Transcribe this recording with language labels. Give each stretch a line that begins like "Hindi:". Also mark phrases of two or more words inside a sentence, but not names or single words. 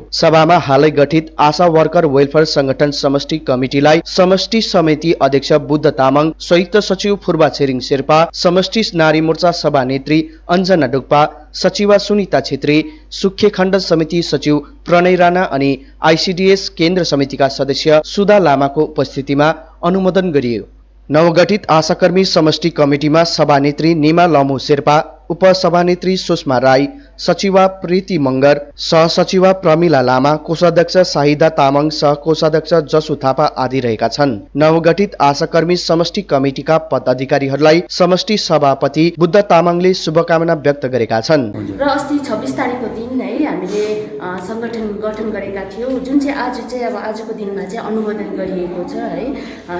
Nepali: सभामा हालै गठित आशा वर्कर वेलफेयर संगठन समष्टि कमिटिलाई समष्टि समिति अध्यक्ष बुद्ध तामाङ, संयुक्त सचिव फुर्बा छिरिङ शेर्पा, समष्टि नारी मोर्चा सभानेत्री अञ्जना डुक्पा, सचिवा सुनिता छेत्री, सुखे खण्ड समिति सचिव प्रणय राणा अनि आइसिडिएस केन्द्र समितिका सदस्य सुधा लामाको उपस्थितिमा अनुमोदन गरियो। नवगठित आशाकर्मी समष्टि कमिटिमा सभानेत्री निमा लमु शेर्पा, उपसभानेत्री सुषमा राई, सचिवा प्रीति मंगर, सहसचिवा प्रमिला लामा, कोषाध्यक्ष शाहिदा तामाङ, सहकोषाध्यक्ष जसु थापा आदि रहेका छन्। नवगठित आशाकर्मी समष्टि कमिटिका पदाधिकारीहरूलाई समष्टि सभापति बुद्ध तामाङले शुभकामना व्यक्त गरेका छन्। र अस्ति 26 तारिकको दिन है हामीले संगठन गठन गरेका थियौं, जुन चाहिँ आज चाहिँ अब आजको दिनमा चाहिँ अनुमोदन गरिएको छ है।